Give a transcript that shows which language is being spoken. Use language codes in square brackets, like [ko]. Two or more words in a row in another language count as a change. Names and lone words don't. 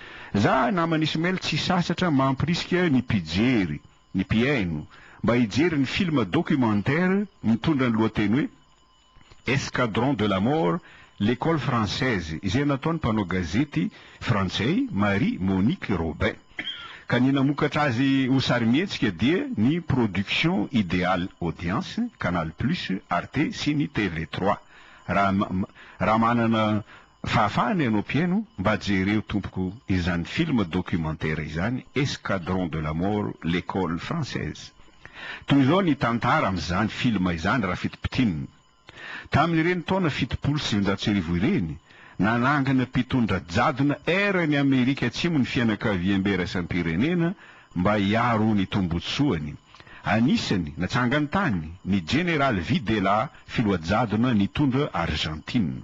[mg] Za namany Ismail tsy sasatra mampirisika ny pijery, ny piaino, mba hijery ny [fr] film documentaire [mg] mitondra ny lohateny hoe Escadron de la mort, l'école française, izay nataony mpanao gazety frantsay Marie Monique Robin. Ka ny namokatra azy ho sary mihetsika dia ny production idéale audience, Canal Plus, Arte sy ny TV3. Raha manana fahafahana ianao mpiaino mba jereo tompoko izany [fr] film documentaire [mg] izany Escadron de la mort, l'école française. Toy izao ny tantara amin'izany film izany raha fitipitianiny. Tamin'ireny taona 700 ireny, nanangana mpitondra jadona erany Amerika Atsimo ny fianakaviam-be raisam-pirenena mba hiaro ny tombotsoany. Anisany natsangany tany ny General Videla, filoha-jadona nitondra Argentine.